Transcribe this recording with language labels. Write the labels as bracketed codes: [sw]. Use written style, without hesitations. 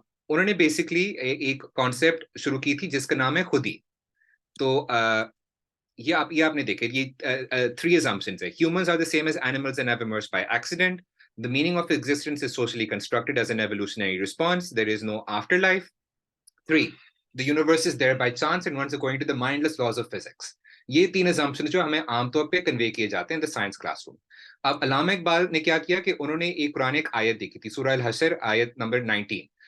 [ur] انہوں نے بیسکلی ایک کانسیپٹ شروع کی تھی جس کا نام ہے خودی. تو یہ آپ نے دیکھے یہ 3 assumptions ہے. [en] Humans are the same as animals and have emerged by accident. The meaning of existence is socially constructed as an evolutionary response. There is no afterlife. 3, the universe is there by chance and runs according to the mindless laws of physics. [ur] یہ 3 assumptions جو ہمیں عام طور پہ کنوے کیے جاتے ہیں [en] in the science classroom. [ur] اب علامہ اقبال نے کیا کیا کہ انہوں نے ایک قرآن ایک آیت دیکھی تھی، سورہ الحشر آیت نمبر 19.